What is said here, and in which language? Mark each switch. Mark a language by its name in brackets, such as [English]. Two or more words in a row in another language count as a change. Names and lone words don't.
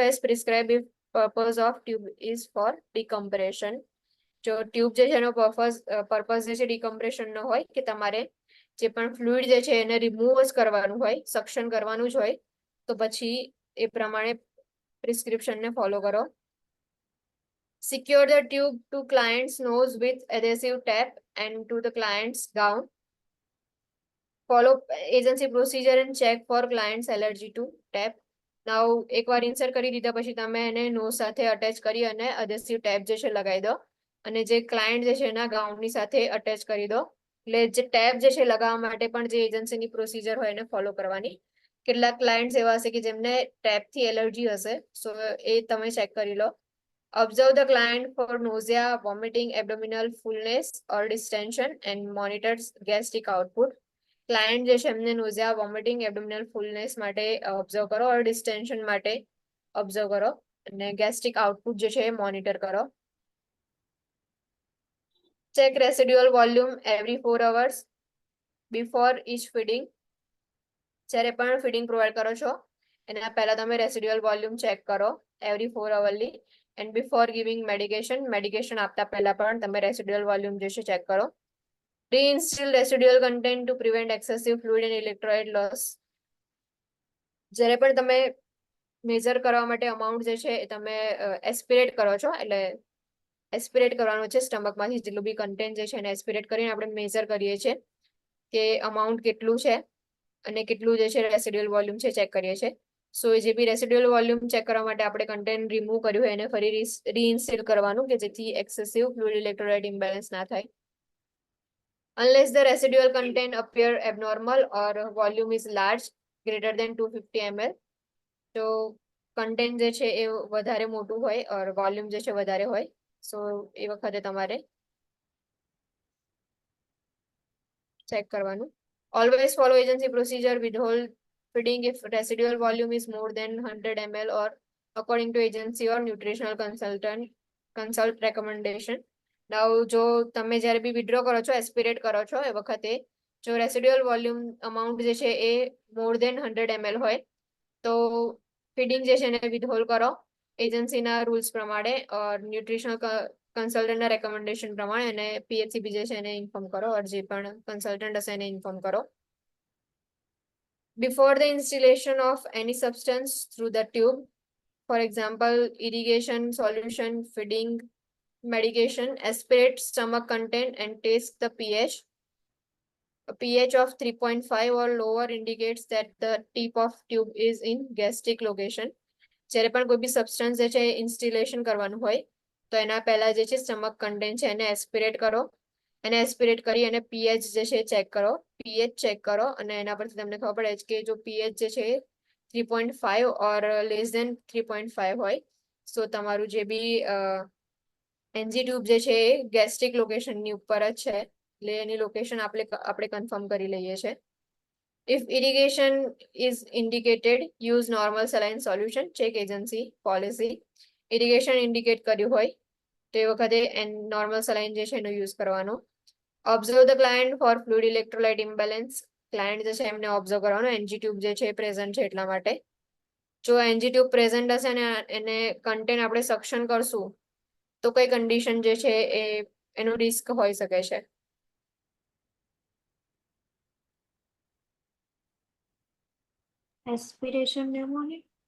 [English] as prescribe if purpose of tube is for decompression. [Gujarati] જો ટ્યુબ જે છે એનો પર્પઝ જે છે ડિકમ્પ્રેશન નો હોય કે તમારે જે પણ ફ્લુઇડ જે છે એને રિમૂવ જ કરવાનું હોય, સક્શન કરવાનું જ હોય, તો પછી એ પ્રમાણે પ્રિસ્ક્રિપ્શનને ફોલો કરો. [English] Secure the tube to client's nose with adhesive tape and to the client's gown. Follow agency procedure and check for client's allergy to tape. [Gujarati] Now એકવાર ઇન્સર્ટ કરી દીધા પછી તમે એને નોઝ સાથે અટેચ કરી અને [English] adhesive tape [Gujarati] જે છે લગાવી દો અને જે ક્લાયન્ટ જે છે એના ગાઉનની સાથે અટેચ કરી દો. એટલે જે ટેપ જે છે લગાવવા માટે પણ જે એજન્સીની પ્રોસિજર હોય એને ફોલો કરવાની. કેટલાક ક્લાયન્ટ્સ એવા હશે કે જેમને ટેપથી એલર્જી હશે, સો એ તમે ચેક કરી લો. [English] Observe the client for nausea, vomiting, abdominal fullness or distension and monitors gastric output. [Gujarati] ક્લાયન્ટ જે છે એમને નોઝિયા, વોમિટિંગ, [English] abdominal fullness [Gujarati] માટે ઓબ્ઝર્વ કરો ઓર ડિસ્ટેન્શન માટે ઓબ્ઝર્વ કરો અને [English] gastric output [Gujarati] જે છે એ મોનિટર કરો. [English] check residual volume every 4 hours before each feeding. [Gujarati] જ્યારે પણ ફીડિંગ પ્રોવાઈડ કરો છો એના પહેલા તમે [English] residual volume [Gujarati] ચેક કરો [English] every 4 hourly. and before giving medication [Gujarati] આપતા પહેલા પણ તમે [English] residual volume [Gujarati] જે છે ચેક કરો. [English] Reinstill residual content to prevent excessive fluid and electrolyte loss. [Gujarati] જ્યારે પણ તમે મેજર કરવા માટે અમાઉન્ટ જે છે એ તમે એસ્પિરેટ કરો છો, એટલે એસ્પિરેટ કરવાનું છે સ્ટમકમાંથી જેટલું બી કન્ટેન્ટ જે છે એને એસ્પિરેટ કરીને આપણે મેજર કરીએ છીએ કે અમાઉન્ટ કેટલું છે અને કેટલું જે છે [English] residual volume [Gujarati] છે ચેક કરીએ છીએ. સો જે બી [English] residual volume [Gujarati] ચેક કરવા માટે આપણે કન્ટેન્ટ રિમૂવ કર્યું હોય એને ફરી રીઇન્સ્ટિલ કરવાનું કે જેથી [English] excessive fluid electrolyte imbalance [Gujarati] ના થાય. [English] Unless the residual content appear abnormal or volume is large, greater than 250 ml. [Gujarati] તો કન્ટેન્ટ જે છે એ વધારે મોટું હોય ઓર વોલ્યુમ જે છે વધારે હોય, સો એ વખતે તમારે ચેક કરવાનું. [English] Always follow agency procedure, withhold feeding if residual volume is more than 100 ml or according to agency or nutritional consult recommendation. [Gujarati] Now જો તમે જ્યારે બી વિડ્રો કરો છો, એસ્પિરેટ કરો છો એ વખતે જો [English] residual volume amount [Gujarati] જે છે એ [English] more than 100 ml [Gujarati] હોય તો ફીડિંગ જે છે એને વિથહોલ્ડ કરો એજન્સીના રૂલ્સ પ્રમાણે ઓર ન્યુટ્રિશનલ કન્સલ્ટન્ટના રેકમેન્ડેશન પ્રમાણે અને પીએચસીબી જે છે એને ઇન્ફોર્મ કરો ઓર જે પણ કન્સલ્ટન્ટ હશે એને ઇન્ફોર્મ કરો. [English] Before the installation of any substance through the tube, for example, irrigation, solution, feeding, medication, aspirate stomach content and taste the pH. A pH of 3.5 or lower indicates that the tip of tube is in gastric location. [Gujarati] જ્યારે પણ કોઈ બી સબસ્ટન્સ જે છે ઇન્સ્ટિલેશન કરવાનું હોય તો એના પહેલા જે છે સ્ટમક કન્ટેન્ટ છે એને એસ્પિરેટ કરો. એને એસ્પિરેટ કરી અને પીએચ જે છે ચેક કરો. પીએચ ચેક કરો અને એના પરથી તમને ખબર પડે કે જો પીએચ જે છે [English] 3.5 or less than 3.5 [Gujarati] હોય, સો તમારું જે બી [English] NG tube [Gujarati] જે છે એ ગેસ્ટ્રિક લોકેશનની ઉપર જ છે, એટલે એની લોકેશન આપણે કન્ફર્મ કરી લઈએ છીએ. [English] If irrigation is indicated, use normal saline solution. Check agency policy. Irrigation indicate [Gujarati] કર્યું હોય તો એ વખતે [English] normal saline [Gujarati] જે છે એનો યુઝ કરવાનો. [English] Observe the client for fluid electrolyte imbalance. [Gujarati] ક્લાયન્ટ જે છે એમને ઓબ્ઝર્વ કરવાનો [English] NG tube [Gujarati] જે છે પ્રેઝન્ટ છે એટલા માટે. જો [English] NG tube [Gujarati] પ્રેઝન્ટ હશે ને એને કન્ટેન્ટ આપણે સક્શન કરશું તો કઈ કન્ડિશન જે છે એ એનું રિસ્ક હોઈ શકે છે. [English] aspiration pneumonia